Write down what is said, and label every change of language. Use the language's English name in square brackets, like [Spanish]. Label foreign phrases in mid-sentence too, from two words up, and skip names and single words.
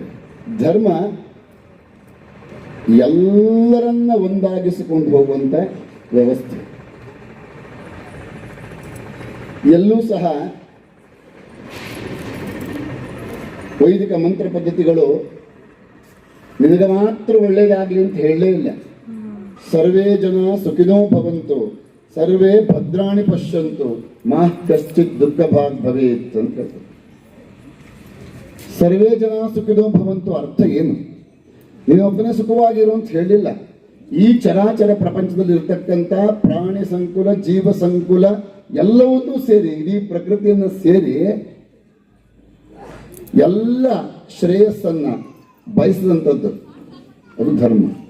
[Kannada] ಧರ್ಮ ಎಲ್ಲರನ್ನ ಒಂದಾಗಿಸಿಕೊಂಡು ಹೋಗುವಂತ ವ್ಯವಸ್ಥೆ. ಎಲ್ಲೂ ಸಹ ವೈದಿಕ ಮಂತ್ರ ಪದ್ಧತಿಗಳು ನಿನಗೆ ಮಾತ್ರ ಒಳ್ಳೆಯದಾಗಲಿ ಅಂತ ಹೇಳಲೇ ಇಲ್ಲ. [Sanskrit] ಸರ್ವೇ ಜನ ಸುಖಿನೋ ಭವಂತು, ಸರ್ವೇ ಭದ್ರಾಣಿ ಪಶ್ಯಂತು, ಮಾ ಕಶ್ಚಿತ್ ದುಃಖ ಭಾಗ್ ಭವೇತ್ [Kannada] ಅಂತ ಹೇಳ್ತಾರೆ. [Sanskrit] ಸರ್ವೇ ಜನ ಸುಖಿನೋ ಭವಂತು [Kannada] ಅರ್ಥ ಏನು? ನೀನೊಬ್ಬನೇ ಸುಖವಾಗಿರು ಅಂತ ಹೇಳಿಲ್ಲ. ಈ ಚರಾಚರ ಪ್ರಪಂಚದಲ್ಲಿ ಇರ್ತಕ್ಕಂಥ ಪ್ರಾಣಿ ಸಂಕುಲ, ಜೀವ ಸಂಕುಲ ಎಲ್ಲವನ್ನೂ ಸೇರಿ, ಇಡೀ ಪ್ರಕೃತಿಯನ್ನು ಸೇರಿ ಎಲ್ಲ ಶ್ರೇಯಸ್ಸನ್ನ ಬಯಸಿದಂಥದ್ದು ಅದು ಧರ್ಮ.